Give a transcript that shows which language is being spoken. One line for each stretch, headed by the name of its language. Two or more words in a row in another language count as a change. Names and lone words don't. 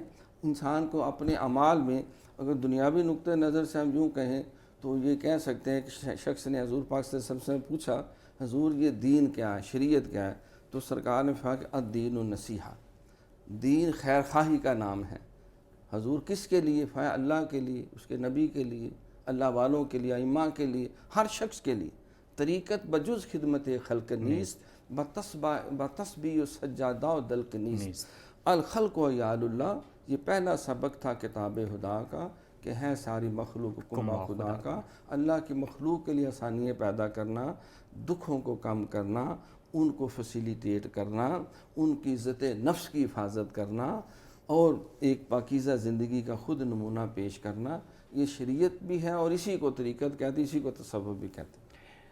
Urdu: انسان کو اپنے اعمال میں اگر دنیاوی نقطہ نظر سے ہم یوں کہیں تو یہ کہہ سکتے ہیں کہ شخص نے حضور پاک
Arabic: صلی اللہ علیہ وسلم
Urdu: سے پوچھا حضور یہ دین کیا ہے، شریعت کیا ہے؟ تو سرکار نے فرمایا کہ
Arabic: الدین النصیحہ،
Urdu: دین خیر خواہی کا نام ہے۔ حضور کس کے لیے؟ فرمایا اللہ کے لیے، اس کے نبی کے لیے، اللہ والوں کے لیے، ائمہ کے لیے، ہر شخص کے لیے۔
Persian: طریقت بجز خدمت خلق نیست، بتسبیح سجادہ و دلق نیست،
Arabic: الخلق و یال اللہ،
Urdu: یہ پہلا سبق تھا کتاب خدا کا کہ ہے ساری مخلوق کنبہ خدا کا۔ اللہ کی مخلوق کے لیے آسانیاں پیدا کرنا، دکھوں کو کم کرنا، ان کو فیسیلیٹیٹ کرنا، ان کی عزت نفس کی حفاظت کرنا، اور ایک پاکیزہ زندگی کا خود نمونہ پیش کرنا، یہ شریعت بھی ہے، اور اسی کو طریقت کہتے ہیں، اسی کو تصوف بھی کہتے ہیں۔